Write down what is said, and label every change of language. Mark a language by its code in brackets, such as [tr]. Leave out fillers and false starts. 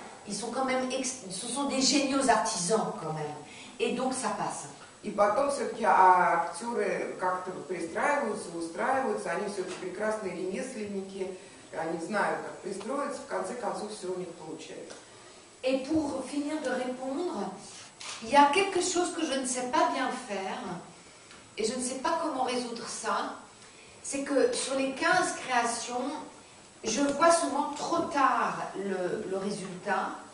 [fr] Ce sont des géniaux artisans quand même. Et donc ça passe. [ru] И потом все-таки актеры как-то пристраиваются, устраиваются, они все-таки прекрасные ремесленники, они знают, как пристроиться, в конце концов все у них получается. [fr] Et pour finir de répondre, il y a quelque chose que je ne sais pas bien faire, et je ne sais pas comment résoudre ça, c'est que sur les 15 créations, je vois souvent trop tard le résultat.